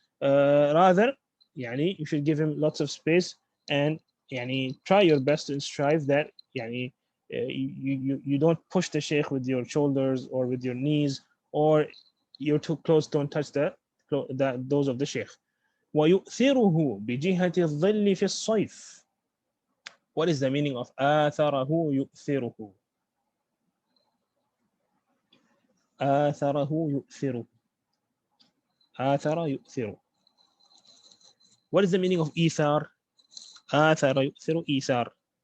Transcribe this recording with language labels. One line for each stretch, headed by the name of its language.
English: Rather, you should give him lots of space, and try your best and strive that you don't push the shaykh with your shoulders or with your knees, or your two clothes don't touch those of the shaykh.
Arabic: ويؤثره بجهة الظل في الصيف.
English: What is the meaning of
Arabic: آثره يؤثره? آثره يؤثره. آثر يؤثر.
English: What is the meaning of إيثار?
Arabic: آثر يؤثر إيثار.